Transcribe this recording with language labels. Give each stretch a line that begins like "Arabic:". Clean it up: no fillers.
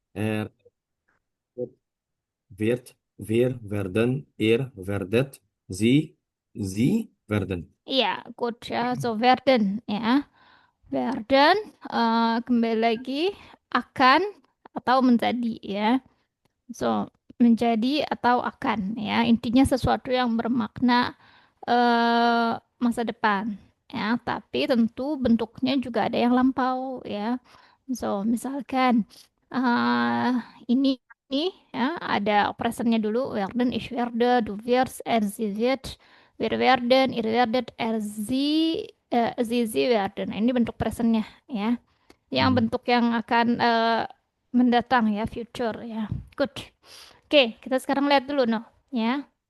German: Er wird, wir werden, ihr werdet, sie werden.
Indonesian: Iya, good ya. So, werden ya. Werden, kembali lagi, akan atau menjadi ya. So, menjadi atau akan ya. Intinya sesuatu yang bermakna masa depan ya. Tapi tentu bentuknya juga ada yang lampau ya. So, misalkan eh ini ya ada presentnya dulu.
German: Werden, ich werde, du wirst, er, sie wird, wir werden, ihr werdet, sie werden.
Indonesian: Nah, ini bentuk presentnya ya. Yang Mhm. bentuk yang akan mendatang ya, future ya. Good. Oke, kita sekarang lihat dulu no, ya.